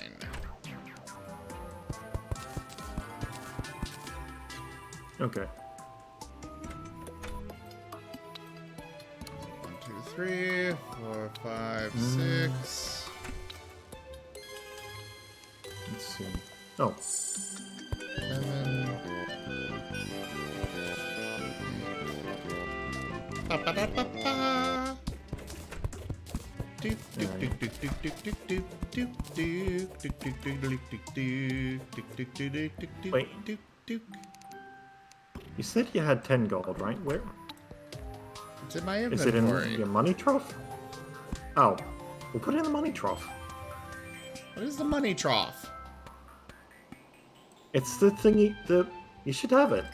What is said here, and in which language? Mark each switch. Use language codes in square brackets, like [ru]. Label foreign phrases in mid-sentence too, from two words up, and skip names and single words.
[en] Okay. 1, 2, 3, 4, 5, 6. Let's see. Oh, 7. Ba-ba-da-ba-ba. Doop, doop, doop, doop, doop, doop, doop, doop, doop, doop, doop, doop, doop, doop, doop, doop, doop, doop, doop, doop, Wait. doop, doop. you said you had 10 gold, right? Where? It's in my Is it in inventory. your money trough? Oh. We'll put it in the money trough. What is the money trough? It's the thingy. You should have it.